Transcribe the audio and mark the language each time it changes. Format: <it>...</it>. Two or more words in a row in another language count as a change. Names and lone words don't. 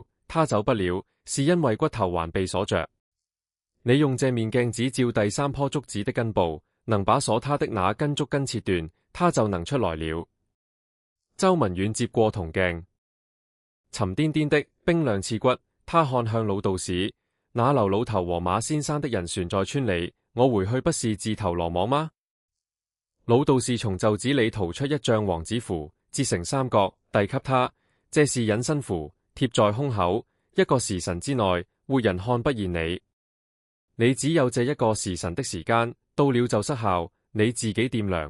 <zh>他走不了，是因為骨頭還被鎖着。你用這面鏡子照第3棵竹子的根部，能把鎖他的那根竹根切斷，他就能出來了。周文遠接過銅鏡，沉甸甸的，冰涼刺骨。他看向老道士，那劉老頭和馬先生的人船在村裏，我回去不是自投羅網嗎？老道士從袖子裏掏出一張黃紙符，折成3角，遞給他。這是隱身符，貼在胸口，1個時辰之內，活人看不見你。你只有這1個時辰的時間，到了就失效，你自己掂量。</zh>